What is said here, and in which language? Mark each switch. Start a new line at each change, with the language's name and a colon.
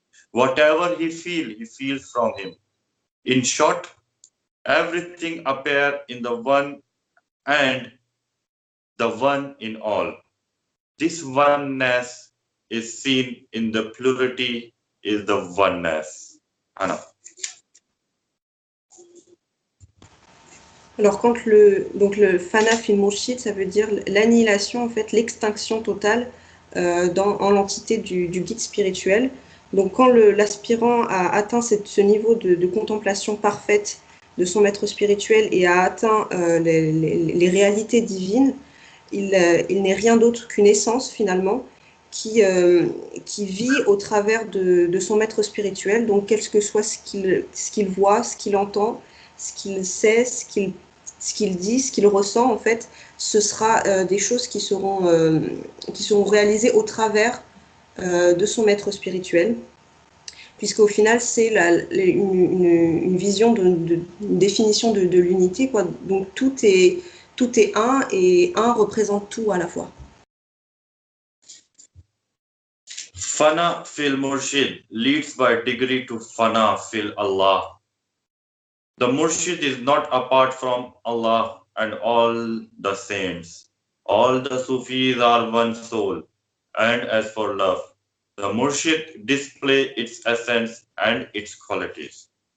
English: Whatever he feels from him. In short, everything appears in the one and the one in all. This oneness is seen in the plurality is the oneness. Anna.
French: Alors quand le Fana fil Murshid, ça veut dire l'annihilation, en fait, l'extinction totale en l'entité du guide spirituel. Donc quand l'aspirant a atteint ce niveau de contemplation parfaite de son maître spirituel et a atteint les réalités divines, il n'est rien d'autre qu'une essence finalement qui vit au travers de son maître spirituel. Donc quel que soit ce qu'il voit, ce qu'il entend, ce qu'il sait, ce qu'il dit, ce qu'il ressent, en fait, ce sera des choses qui seront réalisées au travers de son maître spirituel, puisqu'au final, c'est une vision, une définition de l'unité, quoi. Donc tout est un, et un représente tout à la fois.
English: Fana fil Murshid leads by degree to Fana fil Allah. The Murshid is not apart from Allah and all the saints. All the Sufis are one soul. And as for love, the Murshid displays its essence and its qualities.